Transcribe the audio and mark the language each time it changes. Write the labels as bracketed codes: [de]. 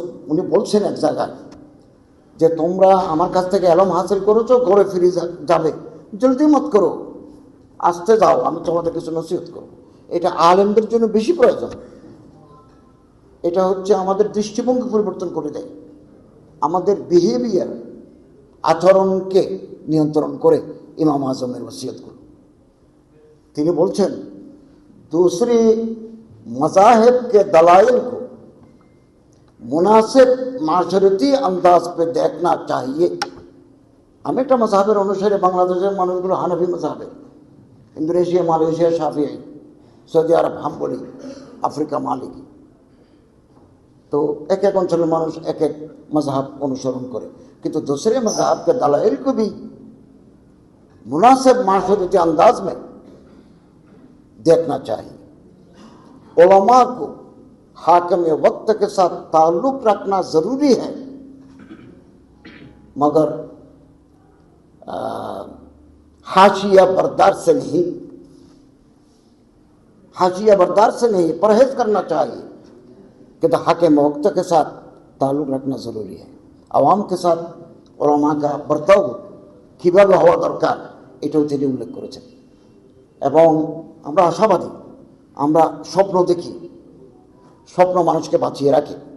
[bn] উনি বলছেন এক জায়গায় যে তোমরা আমার কাছ থেকে এলম হাসিল করেছো, ঘরে ফিরে যাবে, জলদি মত করো, আসতে যাও, আমি তোমাদের কিছু নসিহত করবো। এটা আলেমদের জন্য বেশি প্রয়োজন। এটা হচ্ছে আমাদের দৃষ্টিভঙ্গি পরিবর্তন করে দেয়, আমাদের বিহেভিয়ার, আচরণকে নিয়ন্ত্রণ করে ইমাম আজমের ওসিয়ত করুন। তিনি বলছেন [hi] दूसरे मज़ाहिब के दलाइल को मुनासिब माशरती अंदाज पे देखना चाहिए। [bn] আমি একটা মাযহাবের অনুসারে, বাংলাদেশের মানুষগুলো হানাফি মাযহাবের, ইন্দোনেশিয়া, মালয়েশিয়া শাফিঈ, সৌদি আরব হাম্বলি, আফ্রিকা মালিকি। তো এক এক অঞ্চলের মানুষ এক এক [hi] मज़हब [bn] অনুসরণ করে, কিন্তু [hi] दूसरे मज़हब के दलाइल को भी मुनासिब माशरती अंदाज में देखना चाहिए। उलमा को हाकिम वक्त के साथ ताल्लुक रखना ज़रूरी है, मगर हाशिया बर्दार से नहीं, हाशिया बर्दार से नहीं, परहेज करना चाहिए कि हाकिम वक्त के साथ ताल्लुक़ रखना ज़रूरी है। आवाम के साथ उलमा का बर्ताव [bn] কীভাবে হওয়া দরকার এটাও তিনি উল্লেখ করেছেন। এবং আমরা আশাবাদী, আমরা স্বপ্ন দেখি, স্বপ্ন মানুষকে বাঁচিয়ে রাখে।